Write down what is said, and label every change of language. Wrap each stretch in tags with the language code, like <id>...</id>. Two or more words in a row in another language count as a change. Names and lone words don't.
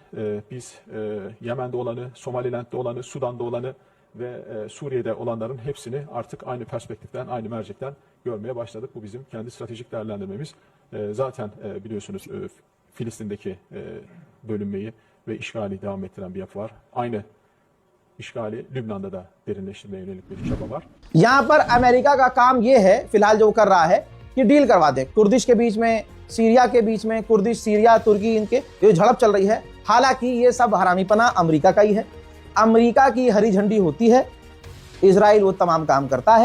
<tr>Biz Yemen'de olanı, Somaliland'de olanı, Sudan'da olanı ve Suriye'de olanların hepsini artık aynı perspektiften, aynı mercekten görmeye başladık. Bu bizim kendi stratejik değerlendirmemiz. Zaten biliyorsunuz Filistin'deki bölünmeyi ve işgali devam ettiren bir yapı var. Aynı işgali Lübnan'da da derinleştirmeye yönelik bir çaba var.</tr> <hi>यहाँ पर अमेरिका का काम ये है फिलहाल जो कर रहा है कि डील करवा दे कुर्दिश के बीच में, सीरिया के बीच में, कुर्दिश, सीरिया, तुर्की, इनके ये झड़प चल रही है। हालांकि ये सब हरामीपना अमेरिका का ही है। अमेरिका की हरी झंडी होती है, इजराइल वो तमाम काम करता है।</hi>